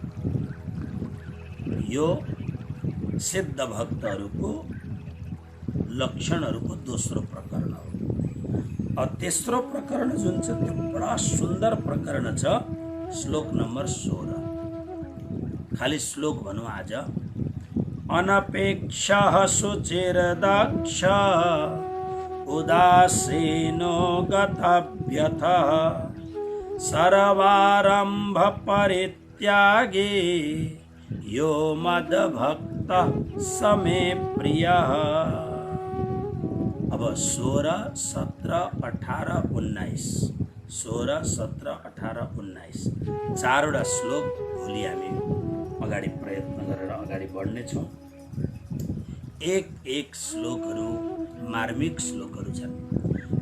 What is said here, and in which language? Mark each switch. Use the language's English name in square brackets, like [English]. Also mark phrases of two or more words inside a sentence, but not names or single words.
[Nepali] यो सिद्ध भक्तहरूको लक्षणहरूको दोस्रो प्रकरण हो। तेस्रो प्रकरण जुन छ त्यो बडा सुन्दर प्रकरण छ, श्लोक नम्बर 16। खाली श्लोक भनौँ आज। [Sanskrit] अनपेक्षः शुचिर्दक्ष उदासीनो गतव्यथः सर्वारम्भ परित्यागी यो मद्भक्तः स मे प्रियः। [Nepali] अब 16, 17, 18, 19, 16, 17, 18, 19 चारवटा श्लोक भोलि हामी अगाडि प्रयत्न गरेर अगाडि बढ्नेछौँ। एक श्लोकहरू मार्मिक श्लोकहरू छन्।